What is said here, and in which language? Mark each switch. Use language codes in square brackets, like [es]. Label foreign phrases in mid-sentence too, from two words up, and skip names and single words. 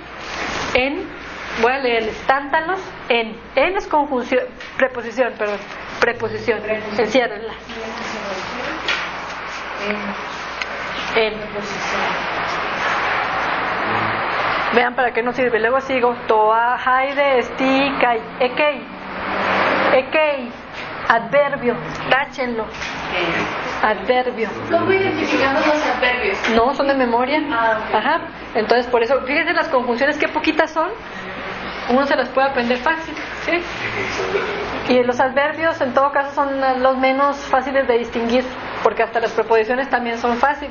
[es] La palabra en Voy a leerles. Tántalos en. En es conjunción, preposición. Enciérrenla. En. Vean para qué nos sirve. Luego sigo. [el] Toa, haide, esti, kai. Ekei. [es] Adverbio. Táchenlo. Adverbio. ¿Cómo identificamos los adverbios? No, son de memoria. Ok. Ajá. Entonces, por eso, fíjense las conjunciones, qué poquitas son. Uno se las puede aprender fácil, ¿sí? Y los adverbios, en todo caso, son los menos fáciles de distinguir, porque hasta las preposiciones también son fáciles.